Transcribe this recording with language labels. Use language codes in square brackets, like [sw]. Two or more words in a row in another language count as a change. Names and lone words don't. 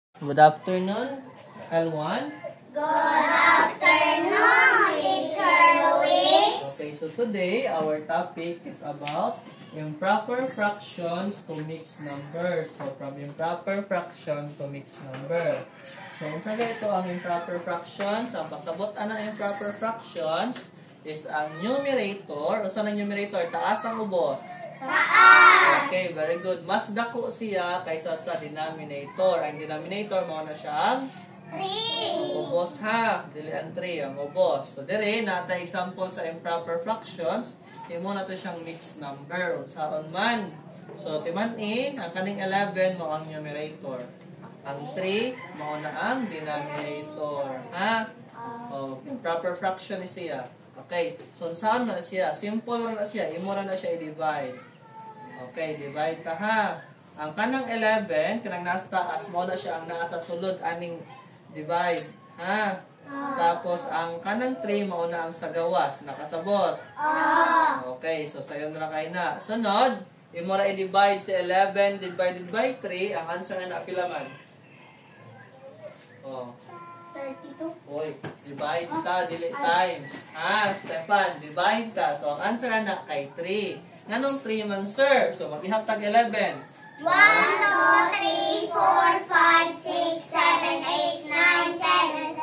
[en] Good afternoon, L1. Good afternoon, Teacher Luis. Okay, so today our topic is about improper fractions to mixed numbers. So from improper fraction to mixed number. [ceb] So unsa ito ang [en] improper fractions? [ceb] Ang pasabotan ng [en] improper fractions is [ceb] ang numerator. Unsa ang numerator? Taas ang ubos. Taas. Okay, [en] very good. [ceb] Mas dako siya kaysa sa denominator. Ang denominator mo na siyang 3. ang ubos ha. Dili ang 3 ang ubos. So dire nata example sa [en] improper fractions. [ceb] Imo na to siyang [en] mixed number. [ceb] Unsaon man. So timan-in ang kaning 11 mo ang numerator. Ang 3 mo na ang denominator. Ha? Oh, [en] improper fraction is [ceb] siya. Okay. So saan na siya? Simple na siya. Imo na siya i-divide. Okay, divide ta ha. Ang kanang 11, kanang nasa taas mo na siya ang nasa sulod aning divide. Ha? Tapos ang kanang 3 mo na ang sa gawas, nakasabot. Okay, so sayon ra kay na. Sunod, imo ra i-divide si 11 [en] divided by [ceb] 3, ang answer na pila man? Oh. 32. Oy, divide ka, dili times. Ha, Stefan, divide ka. So, ang answer na kay 3. Nganong 3 man, sir? So, maghihap tag 11. 1, 2, 3, 4, 5, 6, 7, 8, 9, 10.